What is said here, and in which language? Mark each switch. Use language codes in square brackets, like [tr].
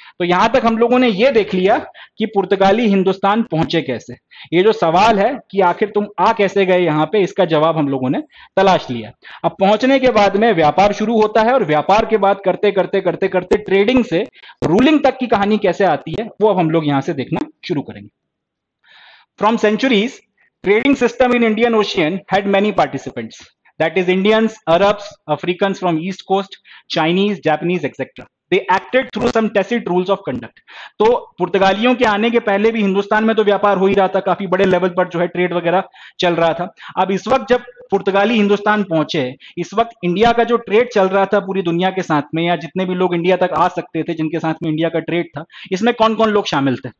[hi] तो यहां तक हम लोगों ने ये देख लिया कि पुर्तगाली हिंदुस्तान पहुंचे कैसे। ये जो सवाल है कि आखिर तुम आ कैसे गए यहां पे, इसका जवाब हम लोगों ने तलाश लिया। अब पहुंचने के बाद में व्यापार शुरू होता है, और व्यापार के बाद करते करते करते करते ट्रेडिंग से रूलिंग तक की कहानी कैसे आती है वो अब हम लोग यहां से देखना शुरू करेंगे। [en] From centuries, trading system in Indian Ocean had many participants, that is Indians, Arabs, Africans from East Coast, Chinese, Japanese, etc. They acted through some tacit rules of conduct. [hi] तो पुर्तगालियों के आने के पहले भी हिंदुस्तान में तो व्यापार हो ही रहा था, काफी बड़े लेवल पर जो है ट्रेड वगैरह चल रहा था। अब इस वक्त जब पुर्तगाली हिंदुस्तान पहुंचे, इस वक्त इंडिया का जो ट्रेड चल रहा था पूरी दुनिया के साथ में, या जितने भी लोग इंडिया तक आ सकते थे जिनके साथ में इंडिया का ट्रेड था, इसमें कौन कौन लोग शामिल थे?